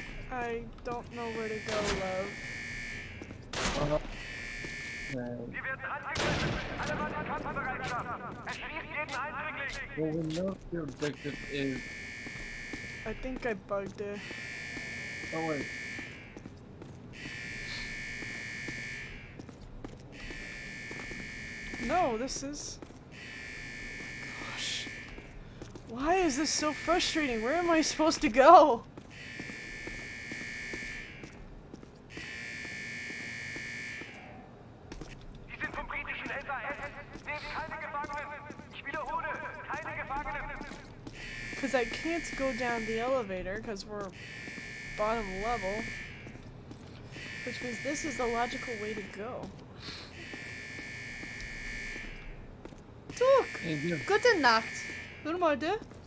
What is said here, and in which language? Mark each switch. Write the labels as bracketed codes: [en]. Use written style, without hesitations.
[en] I don't know where to go, love. [de] Wir werden angegriffen. Alle Mann in Kampfbereitschaft. Erschießt jeden Eindringling. [en] Well, we know what your objective is. I think I bugged it. Oh wait. No, this is... Gosh. Why is this so frustrating? Where am I supposed to go? [de] Sie sind vom britischen SAS. Nehmt keine Gefangenen. Ich wiederhole, keine Gefangenen. [en] Because I can't go down the elevator because we're bottom level. Which means this is the logical way to go. [de] Gute Nacht. Nur mal de.